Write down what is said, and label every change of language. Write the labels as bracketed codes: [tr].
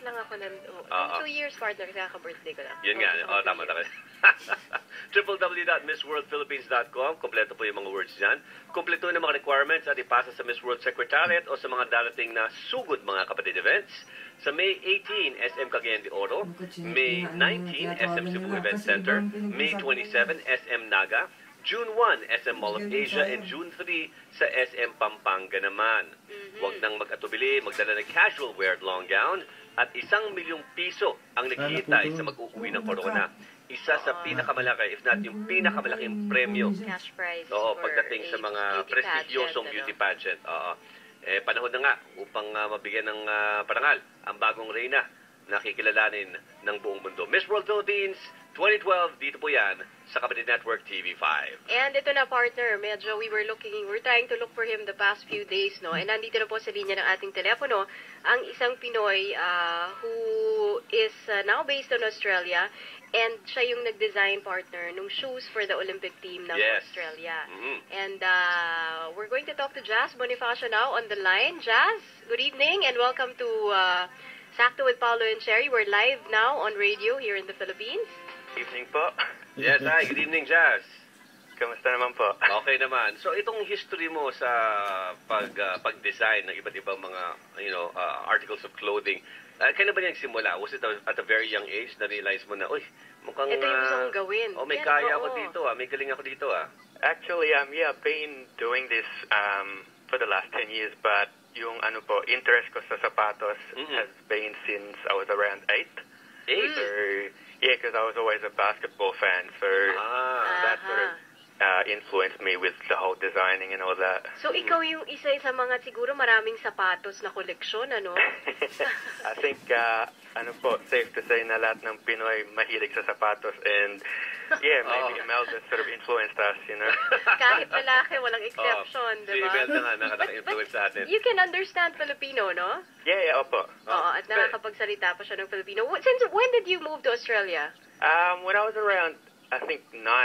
[tl] Dumapas lang ako ng 2 years, partner, kasi kaka-birthday ko lang. Yun nga. Tama. www.missworldphilippines.com. Kompleto po yung mga words dyan. Kompleto yung mga requirements at ipasa sa Miss World Secretariat o sa mga darating na sugod mga kapatid events. Sa May 18, SM Cagayan de Oro. May 19, SM Cebu Event Center. May 27, SM Naga. June 1, SM Mall of Asia. And June 3, sa SM Pampanga naman. Huwag nang mag-atubili, magdala ng casual wear at long gown. At ₱1,000,000 ang naghihintay sa mag-uuwi ng corona. Isa sa pinakamalaki, if not yung pinakamalaking premyo. [en] Cash prize. [tl] Oo, pagdating sa mga prestigyosong beauty pageant. Panahon na nga upang mabigyan ng parangal ang bagong reyna na kikilalanin ng buong mundo. Miss World Philippines 2012, dito po yan sa Kapatid Network TV5. [en] And [tl] ito na, partner, medyo [en] we're trying to look for him the past few days, no? [tl] And nandito na po sa linya ng ating telepono ang isang Pinoy [en] who is now based in Australia. [tl] And siya yung nag-design, partner, nung shoes [en] for the Olympic team [tl] ng Australia. [en] And we're going to talk to Jazz Bonifacio now on the line. Jazz, good evening and welcome to Sakto with Paolo and Cheri. We're live now on radio here in the Philippines. Evening po. Yes, hi. Good evening, Jazz. [tl] Kamusta naman po? Okay naman. So, itong history mo sa pag-design ng iba't ibang mga, articles of clothing, kailan ba niya nagsimula? [en] Was it at a very young age [tl] na realize mo na, uy, mukhang... Ito yung gusto kong gawin. May kaya ako dito, may galing ako dito, [en] Actually, I've been doing this for the last 10 years, but [tl] yung interest ko sa sapatos [en] has been since I was around 8. 8? So, yeah, because I was always a basketball fan, so that sort of influenced me with the whole designing and all that. [tl] So, ikaw yung isa sa mga siguro maraming sapatos na koleksyon, ano? [en] I think, safe to say [tl] na lahat ng Pinoy mahilig sa sapatos [en] and, yeah, maybe Imelda sort of influenced us, [tl] Kahit lalaki, walang exception, di ba? Si Imelda nga nakaka-influence sa atin. [en] You can understand Filipino, no? Yeah, opo. [tl] Oo, at nakakapagsalita pa siya ng Filipino. [en] Since when did you move to Australia? When I was around, I think 9.